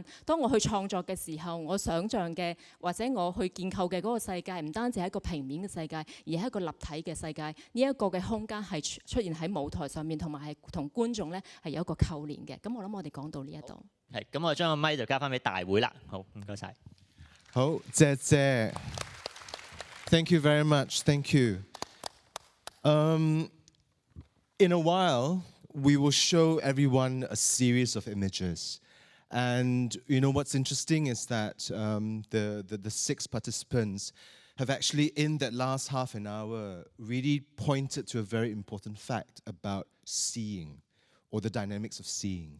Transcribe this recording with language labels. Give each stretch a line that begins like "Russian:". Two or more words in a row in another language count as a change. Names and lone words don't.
Cantonese: 當我去創作嘅時候，我想像嘅或者我去建構嘅嗰個世界，唔單止係一個平面嘅世界，而係一個立體嘅世界。呢一個嘅空間係出現喺舞台上面，同埋係同觀眾咧係有一個扣連嘅。咁我諗我哋講到呢一度。係，咁我將個咪就交翻俾大會啦。好，唔該晒。好，謝謝。
English: Thank you very much. Thank you. In a while, we will show everyone a series of images. And you know what's interesting is that the 6 participants have actually, in that last half an hour, really pointed to a very important fact about seeing, or the dynamics of seeing.